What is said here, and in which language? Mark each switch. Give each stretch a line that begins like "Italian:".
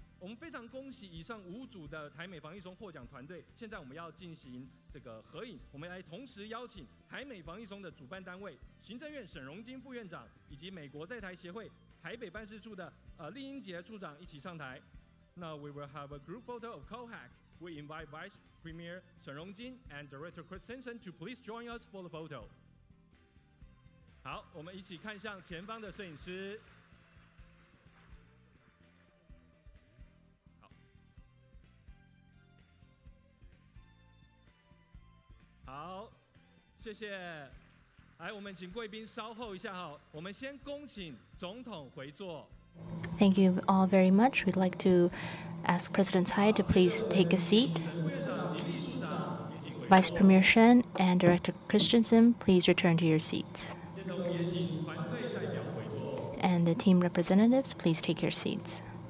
Chinese: 我们非常恭喜以上5组的台美防疫松获奖团队。现在我们要进行这个合影，我们来同时邀请台美防疫松的主办单位行政院沈荣金副院长以及美国在台协会台北办事处的厉英杰处长一起上台。
English: Now we will have a group photo of Cohack. We invite Vice Premier Shen Rongjin and Director Christensen to please join us for the photo.
Chinese: 好，我们一起看向前方的摄影师。好，谢谢。来，我们请贵宾稍后一下哈，我们先恭请总统回座。
English: Thank you all very much. We'd like to ask President Tsai to please take a seat. Vice Premier Shen and Director Christensen, please return to your seats. And the team representatives, please take your seats.